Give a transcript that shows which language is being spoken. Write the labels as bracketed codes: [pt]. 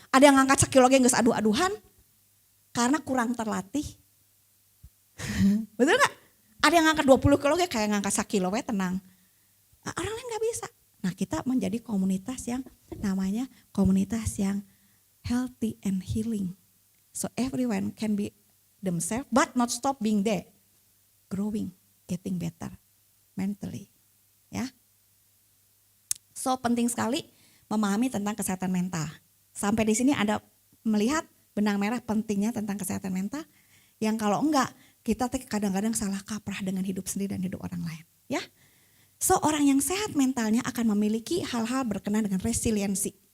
[id] Ada yang ngangkat sekilo geus aduh-aduhan karena kurang terlatih. Betul gak? Ada yang ngangkat 20 kilo kayak ngangkat sekilo we tenang. Nah, orang lain gak bisa. Nah kita menjadi komunitas yang namanya komunitas yang [en] healthy and healing. So everyone can be themselves but not stop being there. Growing, getting better mentally. [id] Ya. So penting sekali memahami tentang kesehatan mental. Sampai di sini ada melihat benang merah pentingnya tentang kesehatan mental. Yang kalau enggak, kita kadang-kadang salah kaprah dengan hidup sendiri dan hidup orang lain. Ya, so orang yang sehat mentalnya akan memiliki hal-hal berkenaan dengan resiliensi.